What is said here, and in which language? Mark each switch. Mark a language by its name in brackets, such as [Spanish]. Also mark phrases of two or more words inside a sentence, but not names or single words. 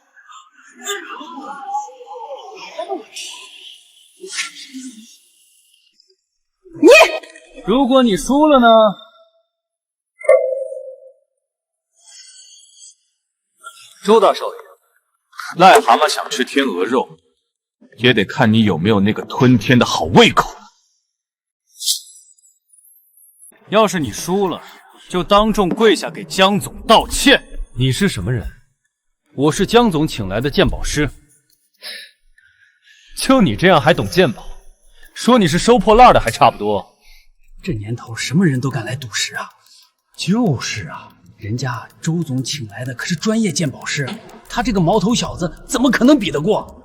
[Chinese] 你，如果你輸了呢？周大少爺，癩蛤蟆想吃天鵝肉，也得看你有沒有那個吞天的好胃口。要是你輸了，就當眾跪下給江總道歉。你是什麼人？我是江總請來的鑑寶師。就你這樣還懂鑑寶？說你是收破爛的還差不多。這年頭什麼人都敢來賭石啊？就是啊。人家周總請來的可是專業鑑寶師，他這個毛頭小子怎麼可能比得過？